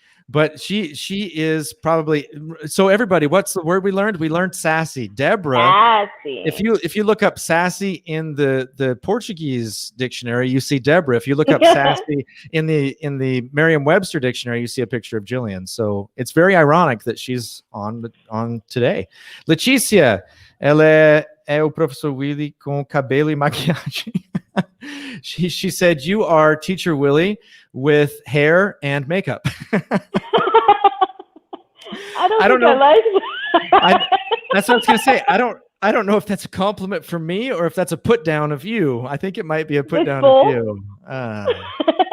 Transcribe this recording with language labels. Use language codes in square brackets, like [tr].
[en] But she is probably, so everybody, what's the word we learned? We learned sassy. Deborah. Sassy. If you look up sassy in the Portuguese dictionary, you see Deborah. If you look up sassy in the Merriam-Webster dictionary, you see a picture of Jillian. So it's very ironic that she's on today. [pt] Letícia, ela é o professor Willy com cabelo e maquiagem. [en] She said, you are teacher Willy with hair and makeup. I don't know. Like that's what I was going to say. I don't know if that's a compliment for me or if that's a put down of you. I think it might be a put down of you.